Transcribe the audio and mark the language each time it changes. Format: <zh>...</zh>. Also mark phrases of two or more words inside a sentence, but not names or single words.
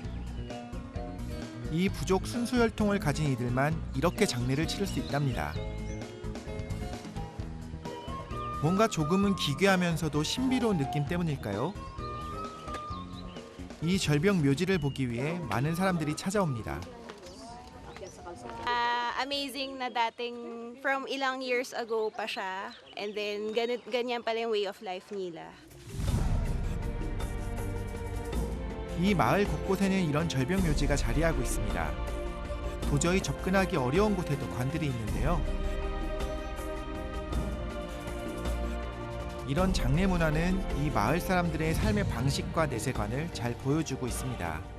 <ko>이 부족 순수혈통을 가진 이들만 이렇게 장례를 치를 수 있답니다. 뭔가 조금은 기괴하면서도 신비로운 느낌 때문일까요? 이 절벽 묘지를 보기 위해 많은 사람들이 찾아옵니다.</ko> <tl>Amazing na dating from ilang</tl> <en>years ago</en> <tl>pa siya.</tl> <en>And then</en> <tl>ganyan pala yung</tl> <en>way of life</en> <tl>nila.</tl> <ko>이 마을 곳곳에는 이런 절벽 묘지가 자리하고 있습니다. 도저히 접근하기 어려운 곳에도 관들이 있는데요. 이런 장례 문화는 이 마을 사람들의 삶의 방식과 내세관을 잘 보여주고 있습니다.</ko>